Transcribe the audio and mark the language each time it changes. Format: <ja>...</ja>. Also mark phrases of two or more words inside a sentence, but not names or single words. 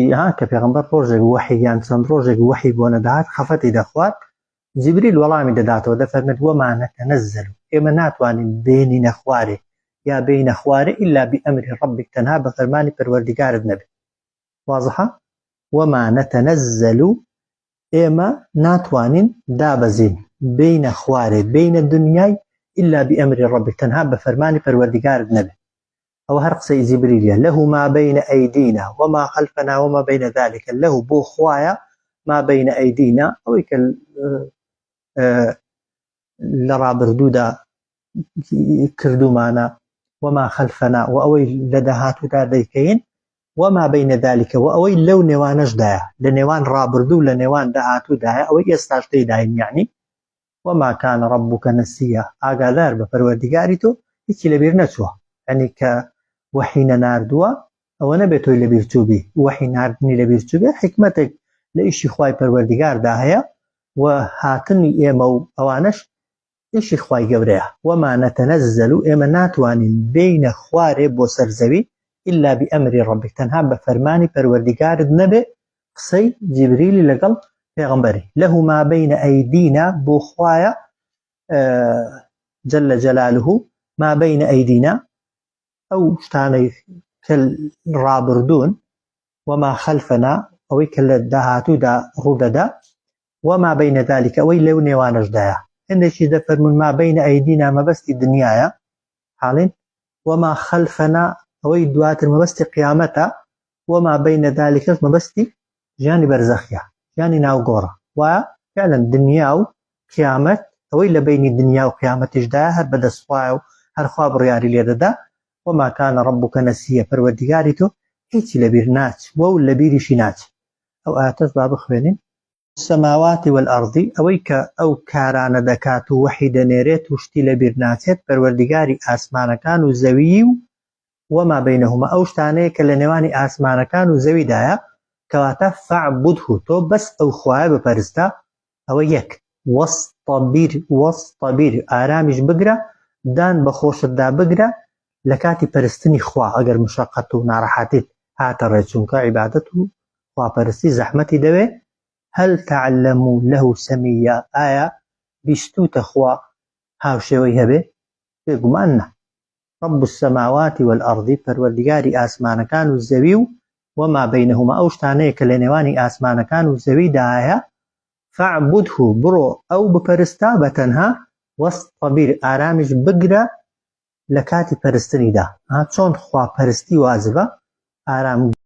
<ckb>کە پێغەمبەر ڕۆژێک وحی یان چەند ڕۆژێک وحی بۆ نەدەهات خەفەتی دەخوات، جیبریل وەڵامی دەداتەوە، دەفەرمێت</ckb> <ar>وەما نەتەنەزەل،</ar> <ckb>ئێمە ناتوانین بێنینە خوارێ یا بینە خوارێ</ckb> <ar>إلا بئەمری ڕەبیک،</ar> <ckb>تەنها بە فەرمانی پەروەردیگارت نەبێت. واضحە؟</ckb> <ar>وەما نەتەنەزەل،</ar> <ckb>ئێمە ناتوانین دابەزین بینە خوارێ بینە دنیای</ckb> <ar>إلا بئەمری ڕەبیک،</ar> <ckb>تەنها بە فەرمانی پەروەردیگارت نەبێت. ئەو هەر قسەی جیبریلیە.</ckb> <ar>له ما بین ئەیدینا وما خەلفنا وما بین ذلك،</ar> <ckb>له بۆ خوایە</ckb> <ar>ما بین ئەیدینا،</ar> <ckb>ئەوەی کە لە ڕابردوودا کردومانە،</ckb> <ar>وما خەلفنا</ar> <ckb>و ئەوەی لە داهاتوودا دەیکەین،</ckb> <ar>وما بین ذلك</ar> <ckb>و ئەوەی لەو نێوانەشدایە، لە نێوان ڕابردوو لە نێوان داهاتوودایە، ئەوەی ئێستاش تێداین.</ckb> <ar>یعنی وما كان ربك نسيا،</ar> <ckb>ئاگادار بە پەروەردیگاری تۆ هیچی لەبیر نەچووە. یعنی کە وحی نەناردووە ئەوە نەبێت تۆی لەبیر چووبی، وحی ناردنی لەبیر چووبێ حکمەتێک لە ئیشی خوای پەروەردیگاردا هەیە و هاتنی ئێمە و ئەوانەش ئیشی خوای گەورەیە.</ckb> <ar>وما نەتەنەزەل،</ar> <ckb>ئێمە ناتوانین بینە خوارێ بۆ سەرزەوی</ckb> <ar>إلا بئەمری ڕەبیک،</ar> <ckb>تەنها بە فەرمانی پەروەردیگارت نەبێ. قسەی جیبریلی لەگەڵ پێغەمبەری.</ckb> <ar>له ما بین ئەیدینا،</ar> <ckb>بۆ خوایە</ckb> <ar>جل جلاله ما بین ئەیدینا،</ar> <ckb>ئەو شتانەی کە ڕابردوون،</ckb> <ar>وما خەلفنا،</ar> <ckb>ئەوەی کە لە داهاتوودا ڕوودەدا،</ckb> <ar>وما بین ذلك،</ar> <ckb>ئەوەی لەو نێوانەشدایە. هەندێکی دەفەرمون</ckb> <ar>ما بین ئەیدینا</ar> <ckb>مەبەستی دنیایە حاڵین،</ckb> <ar>وما خەلفنا</ar> <ckb>ئەوەی دواتر مەبەستی قیامەتە،</ckb> <ar>وما بین ذلكش</ar> <ckb>مەبەستی ژیانی بەرزەخیە، ژیانی ناوگۆڕە. وایە فعلا دنیا و قیامەت، ئەوەی لە بینی دنیا و قیامەتیشدایە هەر بەدەستخوایە و هەرخوا بڕیاری لێدەدا.</ckb> <ar>وما كان ربك نسيا،</ar> <ckb>پەروەردیگاری تۆ هیچی لەبیر ناچ وە لەبیریشی ناچ. ئەو ئاتەش با بخوێنین.</ckb> <ar>السماوات والأرض،</ar> <ckb>ئەوەی کە ئەو کارانە دەکات و وحی دەنێرێت و شتی لەبیر ناچێت، پەروەردیگاری ئاسمانەکان و زەوی و</ckb> <ar>وما بینهما،</ar> <ckb>ئەو شتانەیە کە لە نێوانی ئاسمانەکان و زەویدایە، کەواتە فەعبودهو، تۆ بەس ئەو خوایە بپەرستە. ئەوە یەک. وەستەبیر، ئارامیش بگرە، دان بە خۆشتدا بگرە لە کاتی پەرستنی خوا، ئەگەر مشەقەت و ناڕەحەتیت هاتە ڕێ، چونکە عیبادەت و خواپەرستی زەحمەتی دەوێ.</ckb> <ar>هەل تەعلەم له سەمیە،</ar> <ckb>ئایا بیستوتە خوا هاوشێوەی هەبێ؟ بێگومان نە.</ckb> <ar>رب السماوات والأرض،</ar> <ckb>پەروەردیگاری ئاسمانەکان و زەوی و</ckb> <ar>وما بینهما،</ar> <ckb>ئەو شتانەیە کە لە نێوانی ئاسمانەکان و زەویدایە، فەعبودهو، بڕۆ ئەو بپەرستە بەتەنها، وەستەبیر، ئارامیش بگرە لە کاتی پەرستنیدا. چۆن خواپەرستی واجبە، ئارام</ckb>